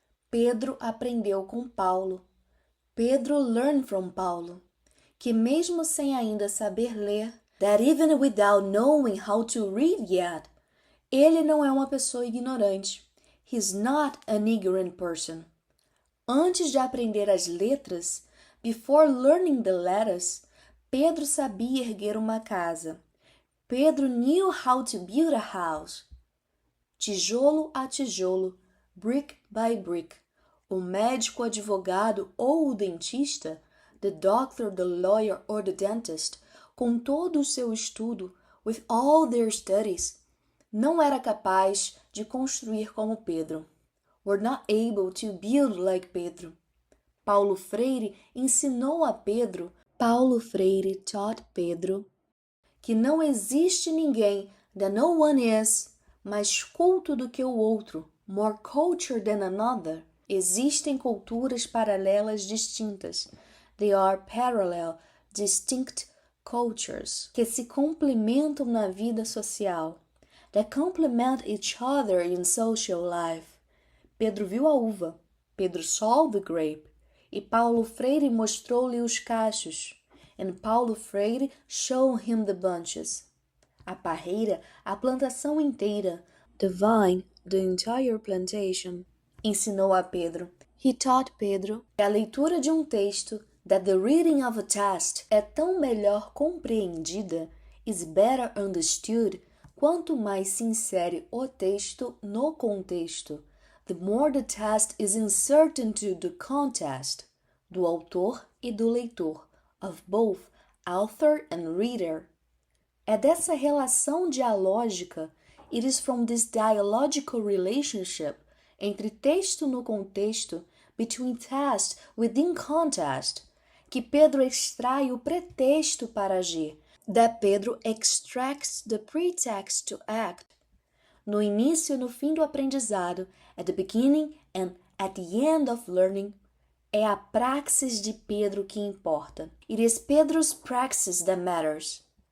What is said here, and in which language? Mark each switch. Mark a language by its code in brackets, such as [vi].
[pt] Pedro aprendeu com Paulo. [en] Pedro learned from Paulo, [pt] que mesmo sem ainda saber ler, [en] that even without knowing how to read yet, [pt] ele não é uma pessoa ignorante. [en] He's not an ignorant person. [pt] Antes de aprender as letras, [en] before learning the letters, [pt] Pedro sabia erguer uma casa. [en] Pedro knew how to build a house. [pt] Tijolo a tijolo, [en] brick by brick. [pt] O médico, advogado ou o dentista, [en] the doctor, the lawyer or the dentist, [pt] com todo o seu estudo, [en] with all their studies, [pt] não era capaz de construir como Pedro. [en] Were not able to build like Pedro. [pt] Paulo Freire ensinou a Pedro, [en] Paulo Freire taught Pedro, [pt] que não existe ninguém, [en] that no one is, [pt] mais culto do que o outro, [en] more cultured than another. [pt] Existem culturas paralelas distintas. [en] They are parallel, distinct cultures, [pt] que se complementam na vida social. [en] That complement each other in social life. [pt] Pedro viu a uva. [en] Pedro saw the grape. [pt] E Paulo Freire mostrou-lhe os cachos. [en] And Paulo Freire showed him the bunches. [pt] A parreira, a plantação inteira. [en] The vine, the entire plantation. [pt] Ensinou a Pedro. [en] He taught Pedro [pt] que a leitura de um texto, [en] that the reading of a text [pt] é tão melhor compreendida, [en] is better understood, [pt] quanto mais se insere o texto no contexto. [en] The more the text is inserted into the context, [pt] do autor e do leitor, [en] of both author and reader. [pt] É dessa relação dialógica, [en] it is from this dialogical relationship, [pt] entre texto no contexto, [en] between text within context, [pt] que Pedro extrai o pretexto para agir, [en] that Pedro extracts the pretext to act. [pt] No início e no fim do aprendizado, [en] at the beginning and at the end of learning, [pt] é a praxis de Pedro que importa. [en] It is Pedro's praxis that matters.